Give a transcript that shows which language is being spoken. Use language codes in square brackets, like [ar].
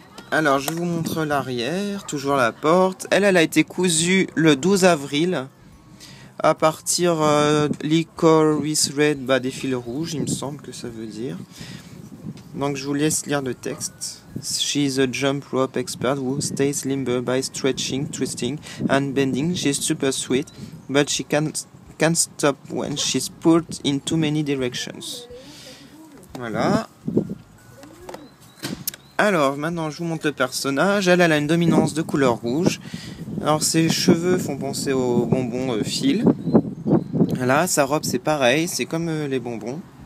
[fr] Alors je vous montre l'arrière, toujours la porte. Elle a été cousue le 12 avril à partir Licorice Red, des fils rouges, il me semble que ça veut dire. Donc je vous laisse lire le texte. [en] She's a jump rope expert who stays limber by stretching, twisting and bending. She's super sweet, but she can't stop when she's pulled in too many directions. [fr] Voilà. Alors maintenant je vous montre le personnage. Elle a une dominance de couleur rouge. Alors ses cheveux font penser aux bonbons fil. Voilà, sa robe c'est pareil, c'est comme les bonbons.